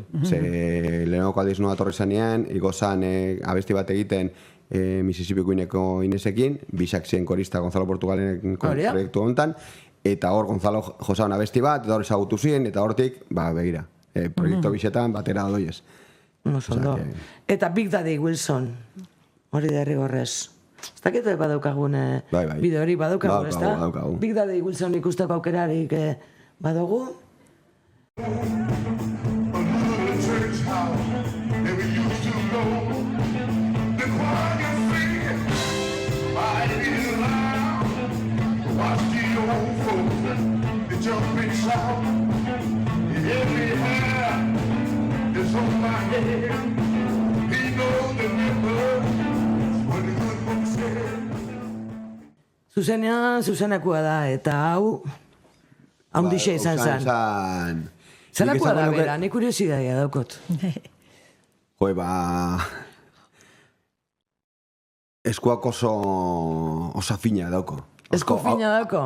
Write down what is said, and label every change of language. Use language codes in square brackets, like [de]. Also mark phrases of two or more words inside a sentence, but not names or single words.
[eu] Ze lehenoko aldiz noa torri zanean, igozan abesti bat egiten Mississippi Queeneko Inesekin, bisak ziren korista Gonzalo Portugalen proiektu honetan, eta hor Gonzalo josaun abesti bat, eta hor ezagutu ziren, eta hortik, begira, proiektu bisetan batera doiez. Eta Big Daddy Wilson, hori da errigorrez. Ez dakitu badaukagun bideo hori badaukagun, ez da? Big Daddy Wilson ikusteko aukerarik badugu. [en] Jumping shout, every hair is on my head. He knows the river when the good book said. [eu] Zuzenekoa da, eta hau haundixe izan zen. Zelakoa da bera, nik kuriosidadea daukot. Eskuak oso fina dauko. Esku fina dauko?